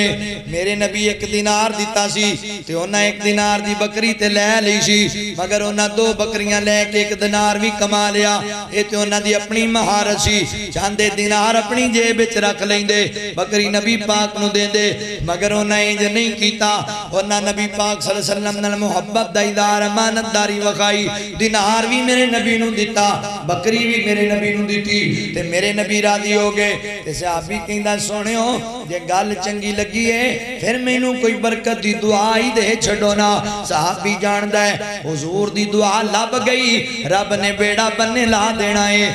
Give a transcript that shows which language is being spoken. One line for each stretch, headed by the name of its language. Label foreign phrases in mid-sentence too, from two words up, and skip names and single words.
Punjabi: میرے نبی 1 دینار دتا سی تے انہاں 1 دینار دی بکری تے لے لئی سی، مگر انہاں 2 بکریاں لے کے 1 دینار بھی کما لیا. یہ تے انہاں دی اپنی مہارت سی، چاہندے دینار اپنی جیب وچ رکھ لیندے، بکری نبی پاک نوں دیندے، مگر انہاں انج نہیں کیتا. انہاں نبی پاک
Arabic: صلى الله عليه وسلم
Punjabi: نال محبت دا اظہار امانتداری وکھائی. دینار بھی میرے نبی نوں دتا، بکری بھی میرے نبی نوں دتی تے میرے نبی راضی ہو گئے. تے صحابی کہندا سنیو جے گل چنگی لگی ہے فیر مینوں کوئی برکت دی دعا ہی دے چھڈو نا. صحابی جاندا ہے حضور دی دعا لبھ گئی، رب نے بیڑا بنے لا دینا ہے.